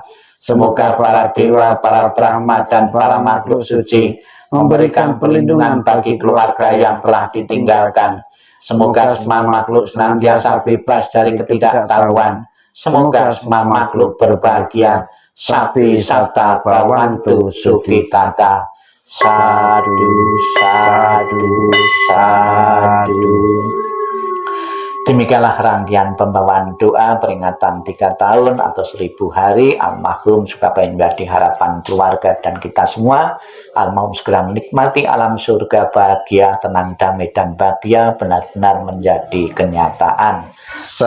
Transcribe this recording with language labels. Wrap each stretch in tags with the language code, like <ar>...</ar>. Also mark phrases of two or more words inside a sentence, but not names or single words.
<id>Semoga para dewa, para brahma, dan para makhluk suci memberikan perlindungan bagi keluarga yang telah ditinggalkan. Semoga semua makhluk senantiasa bebas dari ketidaktahuan. Semoga semua makhluk berbahagia.</id> <pi>Sabi sata bawantu sukitata. Sadu, sadu, sadu.</pi> <id>Demikianlah rangkaian pembawaan doa peringatan 3 tahun atau 1000 hari almarhum Sukabaya menjadi harapan keluarga dan kita semua. Almarhum segera menikmati alam surga bahagia, tenang, damai, dan bahagia benar-benar menjadi kenyataan.</id>